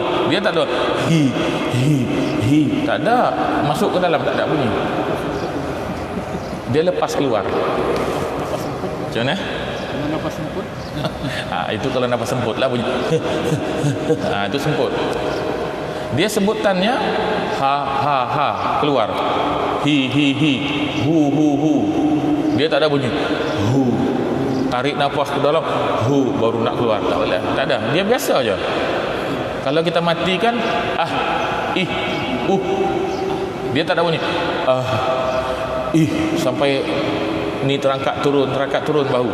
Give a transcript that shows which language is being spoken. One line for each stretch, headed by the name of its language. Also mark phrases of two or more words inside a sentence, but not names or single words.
Malay: Dia tak ada hi hi hi. Tak ada masuk ke dalam, tak ada bunyi. Dia lepas keluar. Macam mana? Nafas semput. Itu kalau nafas semput lah bunyi. Itu semput. Dia sebutannya ha ha ha, keluar. Hi hi hi, hu hu hu. Dia tak ada bunyi hu tarik nafas ke dalam, baru nak keluar. Tak boleh, tak ada, dia biasa aja. Kalau kita matikan dia tak ada bunyi sampai ni terangkat turun bahu.